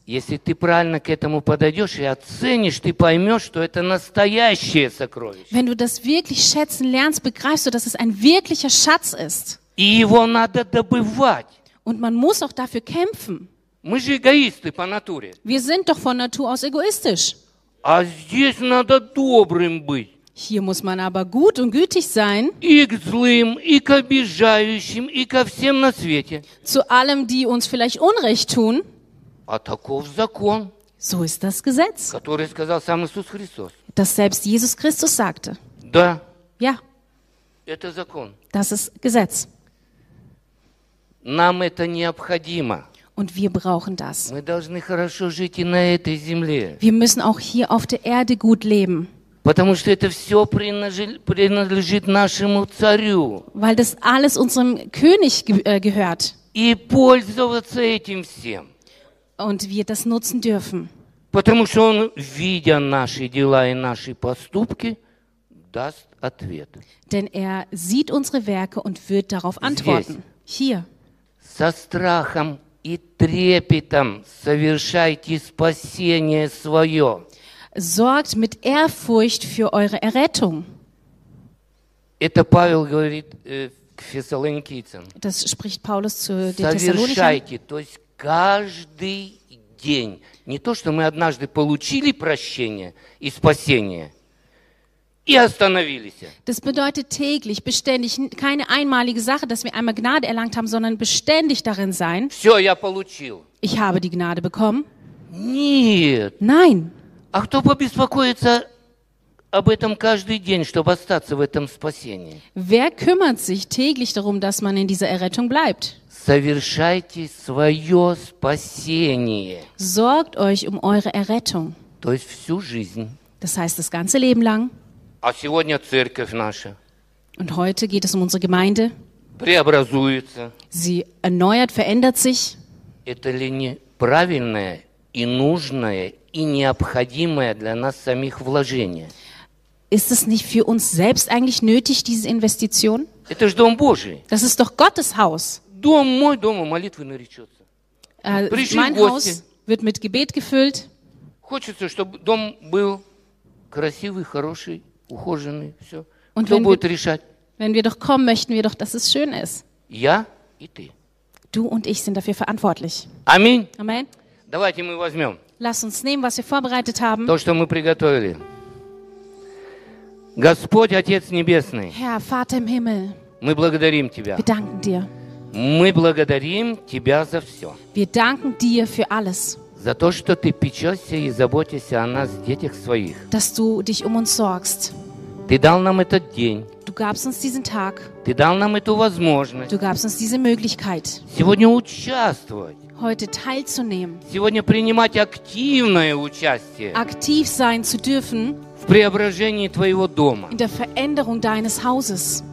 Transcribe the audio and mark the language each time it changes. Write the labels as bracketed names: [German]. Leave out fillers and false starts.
[Russian] Если ты правильно к этому подойдешь и оценишь, ты поймешь, что это настоящее сокровище. [German] Wenn du das wirklich schätzen lernst, begreifst du, dass es ein wirklicher Schatz ist. [Russian] И его надо добывать. [German] Und man muss auch dafür kämpfen. [Russian] Мы же эгоисты по натуре. [German] Wir sind doch von Natur aus egoistisch. [Russian] А здесь надо добрым быть. [German] Hier muss man aber gut und gütig sein. [Russian] И к злым, и к обижающим, и ко всем на свете. [German] Zu allem, die uns vielleicht Unrecht tun. [Russian] А таков закон. [German] So ist das Gesetz. [Russian] Который сказал сам Иисус Христос. [German] Das selbst Jesus Christus sagte. [Russian] Да. [German] Ja. [Russian] Это закон. [German] Das ist Gesetz. [Russian] Нам это необходимо. [German] Und wir brauchen das. [Russian] Мы должны хорошо жить и на этой земле. [German] Wir müssen auch hier auf der Erde gut leben. [Russian] Потому что это все принадлежит нашему царю. [German] Weil das alles unserem König gehört. [Russian] И пользоваться этим всем. [German] Und wir das nutzen dürfen. [Russian] Потому что он, видя наши дела и наши поступки, даст ответ. [German] Denn er sieht unsere Werke und wird darauf antworten. [Russian] Здесь. [German] Hier. [Russian] Со страхом и трепетом совершайте спасение свое. [German] Sorgt mit Ehrfurcht für eure Errettung. [Russian] Это Павел говорит к Фессалоникийцам. [German] Das spricht Paulus zu den Thessalonichern. [Russian] Совершайте, то есть каждый день. Не то, что мы однажды получили прощение и спасение. И остановились. [German] Das bedeutet täglich, beständig, keine einmalige Sache, dass wir einmal Gnade erlangt haben, sondern beständig darin sein. [Russian] Все, я получил. [German] Ich habe die Gnade bekommen. [Russian] Нет. [German] Nein. [Russian] А кто побеспокоится об этом каждый день, чтобы остаться в этом спасении? [German] Wer kümmert sich täglich darum, dass man in dieser Errettung bleibt? [Russian] Совершайте свое спасение. [German] Sorgt euch um eure Errettung. [Russian] То есть всю жизнь. [German] Das heißt das ganze Leben lang. [Russian] А сегодня церковь наша. [German] Und heute geht es um unsere Gemeinde. [Russian] Преобразуется. [German] Sie erneuert, verändert sich. [Russian] Это ли не правильное и нужное и необходимое для нас самих вложение. [German] Ist es nicht für uns selbst eigentlich nötig, diese Investition? [Russian] Это же дом Божий. [German] Das ist doch Gottes Haus. [Russian] Дом мой, дом молитвы наречется. [German] Mein Haus wird mit Gebet gefüllt. [Russian] Хочется, чтобы дом был красивый, хороший, ухоженный, все. [German] Und [Russian] кто будет решать? [German] Wenn wir doch kommen, möchten wir doch, dass es schön ist. [Russian] Я и ты. [German] Du und ich sind dafür verantwortlich. [Russian] Аминь. [German] Amen. [Russian] Давайте мы возьмем. [German] Lass uns nehmen, was wir vorbereitet haben. [Russian] То, что мы приготовили. Господь, Отец Небесный, [German] Herr, Vater im Himmel, [Russian] мы благодарим Тебя. [German] Wir danken dir. [Russian] Мы благодарим Тебя за все. [German] Wir danken dir für alles. [Russian] За то, что Ты печешься и заботишься о нас, детях своих. [German] Dass du dich um uns sorgst. [Russian] Ты дал нам этот день. [German] Du gabst uns diesen Tag. [Russian] Ты дал нам эту возможность. [German] Du gabst uns diese Möglichkeit. [Russian] Сегодня участвовать. [German] Heute teilzunehmen. [Russian] Сегодня принимать активное участие. [German] Aktiv sein zu dürfen. [Russian] В преображении Твоего дома. [German] In der Veränderung deines Hauses.